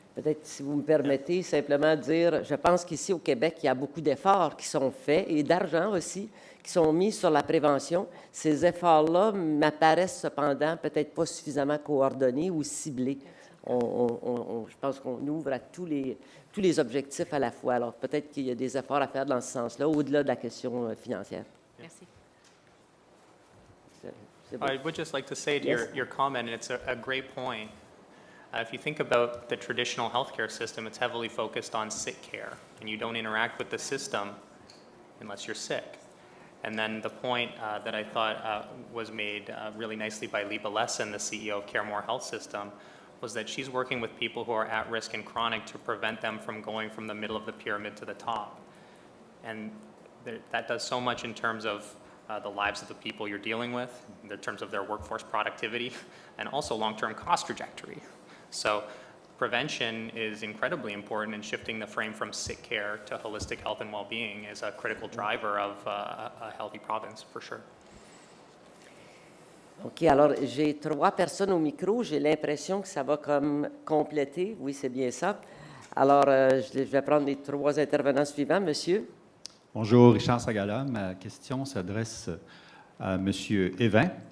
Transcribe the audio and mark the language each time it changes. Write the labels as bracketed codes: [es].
[fr] Peut-être, si vous me permettez, simplement dire, je pense qu'ici au Québec, il y a beaucoup d'efforts qui sont faits et d'argent aussi qui sont mis sur la prévention. Ces efforts-là m'apparaissent cependant peut-être pas suffisamment coordonnés ou ciblés. Je pense qu'on ouvre à tous les objectifs à la fois. Alors, peut-être qu'il y a des efforts à faire dans ce sens-là, au-delà de la question financière. Merci. [en] I would just like to say to your comment, and it's a great point. If you think about the traditional healthcare system, it's heavily focused on sick care, and you don't interact with the system unless you're sick. And then the point that I thought was made really nicely by Liba Lesson, the CEO of CareMore Health System, was that she's working with people who are at risk and chronic to prevent them from going from the middle of the pyramid to the top. And that does so much in terms of the lives of the people you're dealing with, in terms of their workforce productivity, and also long-term cost trajectory. So prevention is incredibly important, and shifting the frame from sick care to holistic health and well-being is a critical driver of a healthy province, for sure. [fr] OK, alors j'ai 3 personnes au micro. J'ai l'impression que ça va comme compléter. Oui, c'est bien ça. Alors, je vais prendre les 3 intervenants suivants. Monsieur. Bonjour, Richard Sagala. Ma question s'adresse à M. Evin.